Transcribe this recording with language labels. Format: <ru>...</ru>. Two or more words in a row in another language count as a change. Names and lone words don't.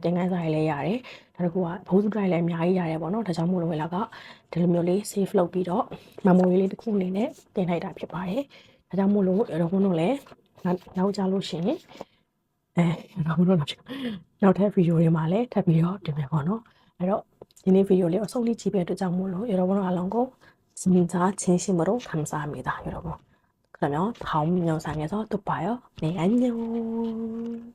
<my>တင်ခန်းစာရေးလဲရတယ်နောက်တစ်ခုကဘိုးစုတိုင်းလည်းအများကြီးရတယ်ပေါ့နော်ဒါကြောင့်မို့လို့လာကဒီလိုမျိုးလေး save လုပ်ပြီးတော့ memory လေးတစ်ခုအနေနဲ့တင်လိုက်တာဖြစ်ပါတယ်ဒါကြောင့်မို့လို့ရောတို့လည်းနောက်ကြလို့ရှိရင်တော့နောက်ထပ်ဗီဒီယိုတွေမှာလည်းထပ်ပြီးတော့တင်မယ်ပေါ့နော်အဲ့တော့ဒီနေ့ဗီဒီယိုလေးကိုအဆုံးလေးကြည့်ပေးတဲ့အတွက်ကြောင့်မို့လို့ရောတို့အားလုံးကို</my> <ko>진짜진심으로 감사합니다, 여러분. 그러면 다음 영상에서 또 봐요. 네, 안녕.</ko>